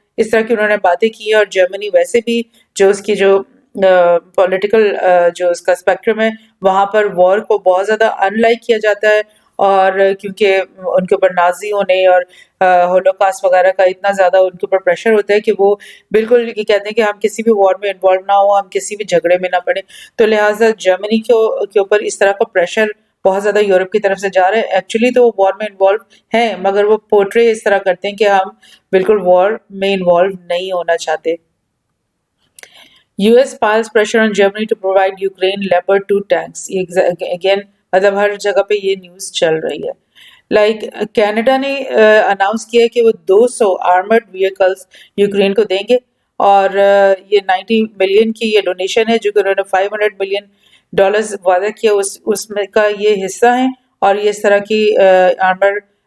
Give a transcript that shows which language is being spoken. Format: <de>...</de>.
<ur>اس طرح کی انہوں نے باتیں کی ہیں اور جرمنی ویسے بھی جو اس کی جو پولیٹیکل جو اس کا اسپیکٹرم ہے وہاں پر وار کو بہت زیادہ ان لائک کیا جاتا ہے اور کیونکہ ان کے اوپر نازی ہونے اور ہولوکاسٹ وغیرہ کا اتنا زیادہ ان کے اوپر پریشر ہوتا ہے کہ وہ بالکل یہ کہتے ہیں کہ ہم کسی بھی وار میں انوالو نہ ہوں ہم کسی بھی جھگڑے میں نہ پڑیں. تو لہٰذا جرمنی کے اوپر اس طرح کا پریشر بہت زیادہ یورپ کی طرف سے جا رہا ہے. ایکچولی تو وہ وار میں انوالو ہیں مگر وہ پورٹرے اس طرح کرتے ہیں کہ ہم بالکل وار میں انوالو نہیں ہونا چاہتے.</ur> <en>US piles pressure on Germany to provide Ukraine Leopard 2 tanks.</en> <ur>Again مطلب ہر جگہ پہ یہ نیوز چل رہی ہے. لائک کینیڈا نے اناؤنس کیا کہ وہ 200 آرمرڈ ویکلز یوکرین کو دیں گے اور یہ 90 ملین کی یہ ڈونیشن ہے جو کہ انہوں نے $500 ملین وعدہ کیا اس میں کا یہ حصہ ہیں اور یہ اس طرح کی آرمر</ur>